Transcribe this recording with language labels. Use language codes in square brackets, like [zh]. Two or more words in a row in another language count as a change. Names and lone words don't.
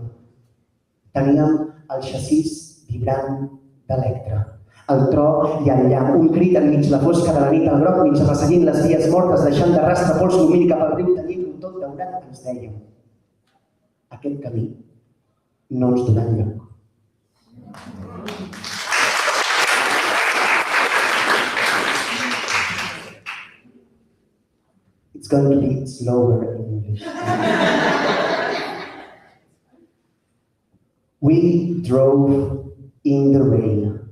[ca] Teníem el xassís vibrant d'Electra, el tro i el llamp, un crit enmig la fosca de la nit, el groc mig resseguint les vies mortes, deixant de rastre pols lumínica pel riu, tenyint-ho tot daurat, ens dèiem. Aquest camí no ens durà enlloc. [en] It's going to be slower in English. We drove in the rain.